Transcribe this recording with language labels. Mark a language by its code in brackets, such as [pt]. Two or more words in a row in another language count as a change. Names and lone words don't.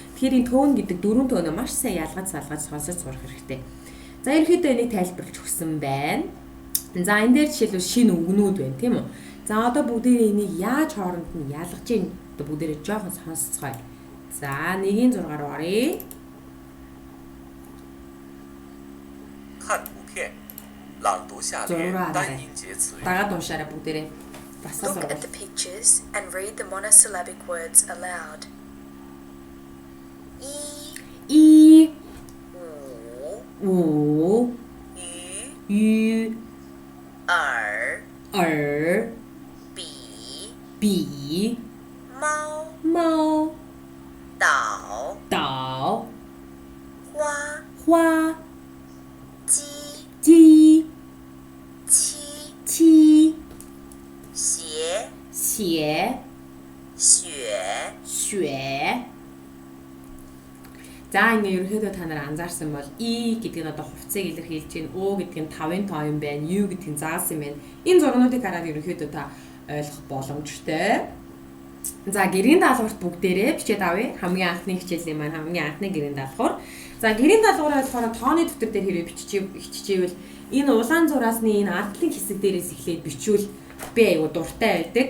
[mn] Тэгэхээр энэ тone гэдэг дөрвөн төнөө маш сайн ялгаж салгаж сонсож сурах хэрэгтэй. За ерөнхийдөө энийг тайлбарлаж өгсөн байна. За энэ дээр жишээлбэл шинэ үгнүүд байна тийм үү? За одоо бүгдээрээ энийг яаж хооронд нь ялгаж ийн одоо бүгдээрээ жоохон сонсцгоё. За 1-6 руу оръё. [zh] 看图片，朗读下列单音节词语。 [mn] Дагаад уншаарай бүгдээрээ. Басаа [en] Look at [mn] сургууль. [en] the pictures and read the monosyllabic words aloud. [zh] И U, у Ü, 유 Er, 耳 Bi, 比 Mau, 猫 Dao, 岛 Hoa, 花 Ji, 鸡 Qi, 七 Xie, 鞋 Xue. 雪. [mn] За ингээ ерөөхдөө та нар анзаарсан бол и гэдэг нь одоо хувцсыг илэрхийлж байна. О гэдэг нь 5-ын тоо юм байна. U гэдэг нь заас юм байна. Энэ зургуудыг хараад ерөөхдөө та ойлгох боломжтой. За гэрийн даалгаварт бүгдээрээ бичээд авъя. Хамгийн анхны хичээлийн маань хамгийн анхны гэрийн даалгавар. За гэрийн даалгавраа болохоор тооны дэвтэр дээр хэрэг биччихвэл энэ улаан зураасны энэ ардлын хэсэг дээрээс эхлээд бичвэл би аюу дуртай байдаг.